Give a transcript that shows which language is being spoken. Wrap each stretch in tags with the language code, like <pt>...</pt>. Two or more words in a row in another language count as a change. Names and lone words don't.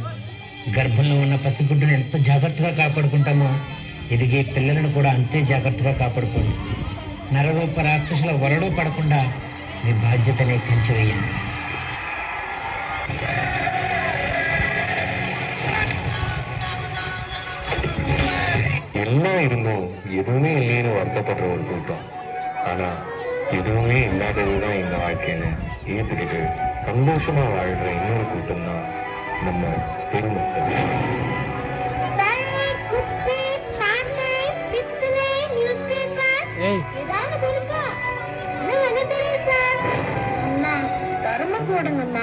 <te>గర్భంలో ఉన్న పసిగుడ్డును ఎంత జాగ్రత్తగా కాపాడుకుంటామో ఎదిగే పిల్లలను కూడా అంతే జాగ్రత్తగా కాపాడుకోండి. నరరూప రాక్షసుల వరలో పడకుండా మీ బాధ్యతనే కంచి వేయండి.</te> <ta>எல்லாம் இருந்தும் எதுவுமே இல்லைன்னு வருத்தப்படுற ஒரு கூட்டம். ஆனா எதுவுமே இல்லாததுதான் எங்க வாழ்க்கைன்னு ஏத்துக்கிட்டு சந்தோஷமா வாழ்ற இன்னொரு கூட்டம் தான் நம்ம பெருமக்கள். அம்மா தர்மம் போடுங்கம்மா.</ta>